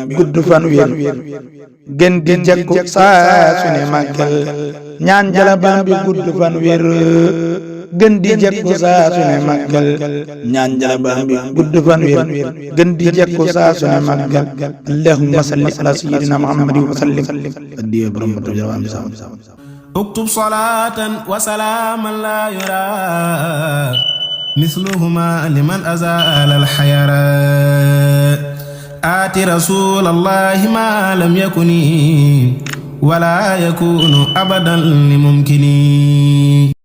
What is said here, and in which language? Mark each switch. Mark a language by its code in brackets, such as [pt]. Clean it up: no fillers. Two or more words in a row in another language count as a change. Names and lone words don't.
[wo] gudd fan wér gën di jekku saa su ne màggal ñaan jala baam bi gudd fan wér gën di jekku saa su ne màggal ñaan jala baam bi gudd fan wér gën di jekku saa su ne màggal [ar] اللهم صل على سيدنا محمد وسلم [wo] addiya borom ba jara am sa [ar] اكتب صلاة وسلاما لا يرى مثلهما لمن أزال الحيرة آت رسول الله ما لم يكن ولا يكون أبدا لممكن